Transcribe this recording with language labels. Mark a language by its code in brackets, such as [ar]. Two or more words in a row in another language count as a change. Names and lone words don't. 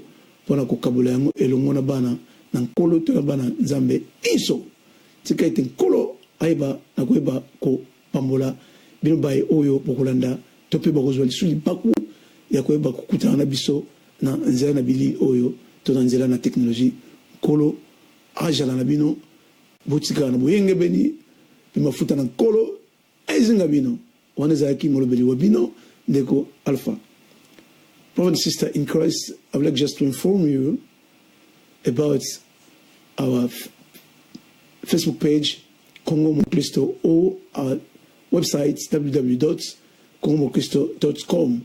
[ln] pona ko kabula yango elongo na bana na nkolo to na bana nzambe iso tika ite nkolo ayeba na koyeba ko pambola bino baye oyo bokolanda to pe bakozwa lisuli baku ya koyeba kokutana na biso na nzela na bili oyo to na nzela na teknoloji nkolo ajala na bino botika na boyenge beni mafuta na kolo ezinga bino waneza yaki molobeli wa bino ndeko Alpha. [en] Brother and sister in Christ, I would like just to inform you about our Facebook page Congo Mon Christo or our website www.congomocristo.com.